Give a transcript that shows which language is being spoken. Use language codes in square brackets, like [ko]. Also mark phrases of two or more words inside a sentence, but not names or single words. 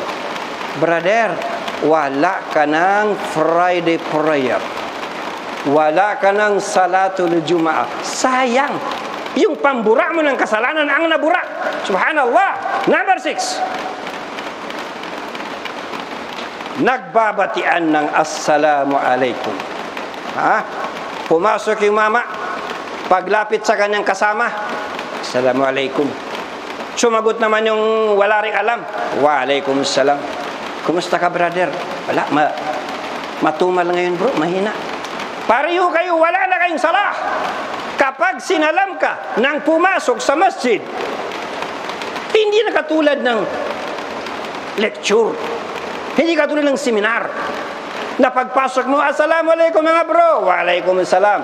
[tl] Brother, wala ka ng Friday prayer. Wala ka ng [ar] صلاة الجمعة. [tl] Sayang. Yung pambura mo ng kasalanan ang nabura. Subhanallah. Number 6. Nagbabatian ng [ar] السلام عليكم. [tl] Pumasok yung mama. Paglapit sa kanyang kasama, [ar] السلام عليكم. [tl] Sumagot naman yung wala ring alam. [ar] وعليكم السلام. [tl] Kumusta ka, brother? Wala, matumal ngayon, bro. Mahina. Pareho kayo, wala na kayong salah. Kapag sinalam ka nang pumasok sa masjid, hindi na katulad ng lecture, hindi katulad ng seminar, na pagpasok mo, assalamualaikum mga bro, waalaikumsalam.